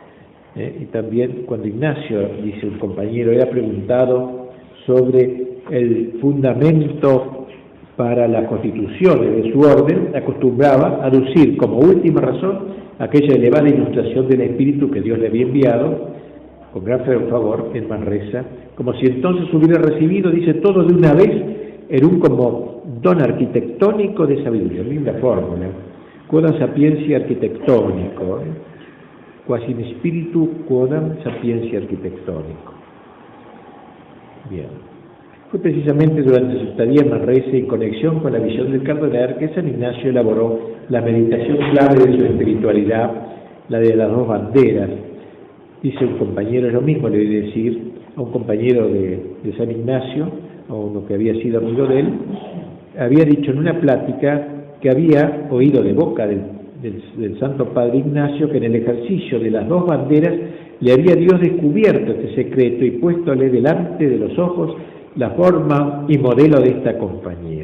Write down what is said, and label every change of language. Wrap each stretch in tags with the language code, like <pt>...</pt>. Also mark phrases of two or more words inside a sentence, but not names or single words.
<es>Y también cuando Ignacio, dice un compañero, era preguntado sobre el fundamento para las constituciones de su orden, acostumbraba a aducir como última razón aquella elevada ilustración del Espíritu que Dios le había enviado con gran favor en Manresa, como si entonces hubiera recibido, dice, todo de una vez en un como don arquitectónico de sabiduría. Linda fórmula.</es> <la>Quodam sapientia arquitectónico, quasi in spiritu quodam sapientia arquitectónico.</la> <es>Bien. Fue precisamente durante su estadía en Manresa, en conexión con la visión del Cardenal, que San Ignacio elaboró la meditación clave de su espiritualidad, la de las dos banderas. Dice un compañero, es lo mismo le voy a decir a un compañero de San Ignacio, a uno que había sido amigo de él, había dicho en una plática que había oído de boca del Santo Padre Ignacio que en el ejercicio de las dos banderas le había Dios descubierto este secreto y puéstole delante de los ojos la forma y modelo de esta compañía.</es>